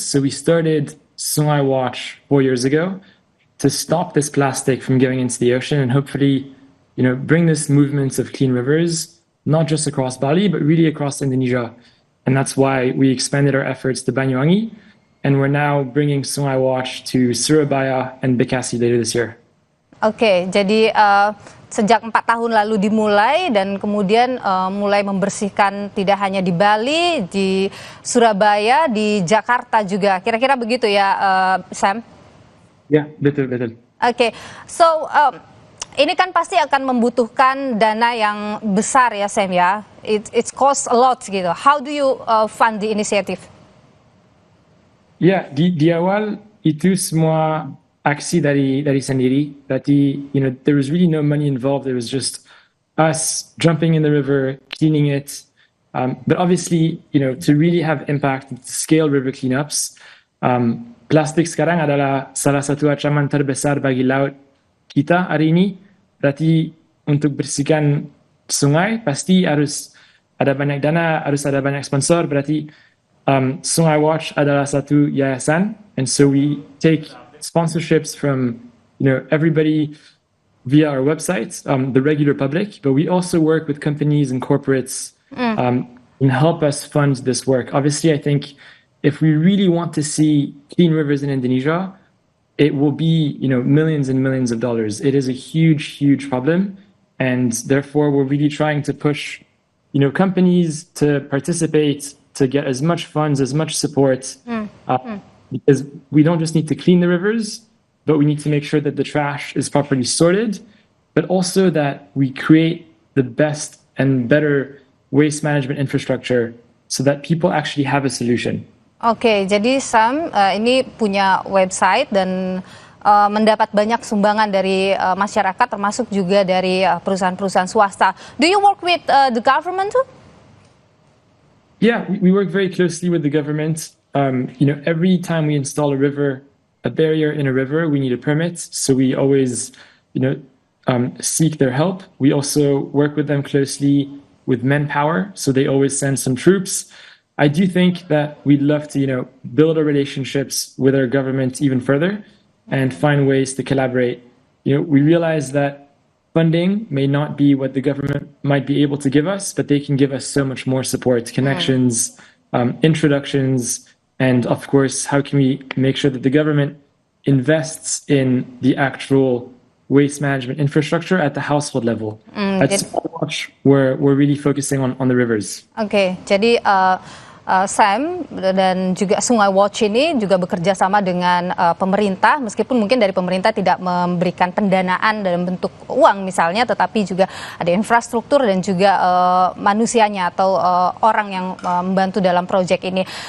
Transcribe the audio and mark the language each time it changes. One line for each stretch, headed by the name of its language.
English: So we started Sungai Watch 4 years ago to stop this plastic from going into the ocean and hopefully, bring this movement of clean rivers, not just across Bali, but really across Indonesia. And that's why we expanded our efforts to Banyuwangi, and we're now bringing Sungai Watch to Surabaya and Bekasi later this year.
Indonesian: Oke, jadi sejak 4 tahun lalu dimulai dan kemudian mulai membersihkan tidak hanya di Bali, di Surabaya, di Jakarta juga. Kira-kira begitu ya, Sam? Ya, betul. Oke, so ini kan pasti akan membutuhkan dana yang besar ya, Sam ya.
English: It costs a lot gitu. How do you fund the initiative?
Indonesian: Ya, di awal itu semua aksi dari sendiri.
English: Berarti, there was really no money involved. There was just us jumping in the river, cleaning it. But obviously, to really have impact, to scale river cleanups,
Indonesian: plastik sekarang adalah salah satu ancaman terbesar bagi laut kita hari ini. Berarti untuk bersihkan sungai pasti harus ada banyak dana, harus ada banyak sponsor. Berarti Sungai Watch adalah satu yayasan,
English: and so we take sponsorships from everybody via our website, the regular public, but we also work with companies and corporates and help us fund this work. Obviously, I think if we really want to see clean rivers in Indonesia, it will be, millions and millions of dollars. It is a huge, huge problem. And therefore, we're really trying to push, companies to participate, to get as much funds, as much support. Because we don't just need to clean the rivers, but we need to make sure that the trash is properly sorted, but also that we create the best and better waste management infrastructure so that people actually have a solution.
Indonesian: Oke, jadi Sam ini punya website dan mendapat banyak sumbangan dari masyarakat, termasuk juga dari perusahaan-perusahaan swasta.
English: Do you work with the government too? Yeah, we work very closely with the government. Every time we install a barrier in a river, we need a permit. So we always, seek their help. We also work with them closely with manpower. So they always send some troops. I do think that we'd love to, build our relationships with our government even further and find ways to collaborate. We realize that funding may not be what the government might be able to give us, but they can give us so much more support, connections, introductions, and of course, how can we make sure that the government invests in the actual waste management infrastructure at the household level? At Sumaiwatch, we're really focusing on the rivers.
Indonesian: Oke, jadi Sam dan juga Sumaiwatch ini juga bekerja sama dengan pemerintah, meskipun mungkin dari pemerintah tidak memberikan pendanaan dalam bentuk uang misalnya, tetapi juga ada infrastruktur dan juga manusianya atau orang yang membantu dalam proyek ini.